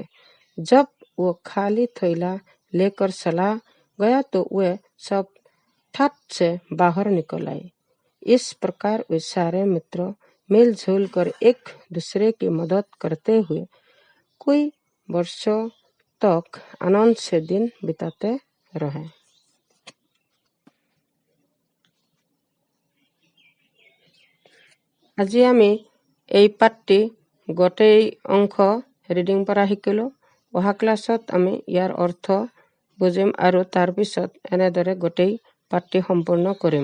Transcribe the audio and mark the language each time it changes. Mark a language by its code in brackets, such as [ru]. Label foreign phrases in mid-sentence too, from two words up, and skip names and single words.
[hi] जब वो खाली थैला लेकर चला गया तो वे सब ठट से बाहर निकल आए। इस प्रकार वे सारे मित्र मिलजुल कर एक दूसरे की मदद करते हुए कई वर्षों तक आनंद से दिन बिताते रहे। [as] আজি আমি এই পাঠটি গোটেই অংশ ৰিডিং পৰা শিকিলোঁ। অহা ক্লাছত আমি ইয়াৰ অৰ্থ বুজিম আৰু তাৰপিছত এনেদৰে গোটেই পাঠটি সম্পূৰ্ণ কৰিম।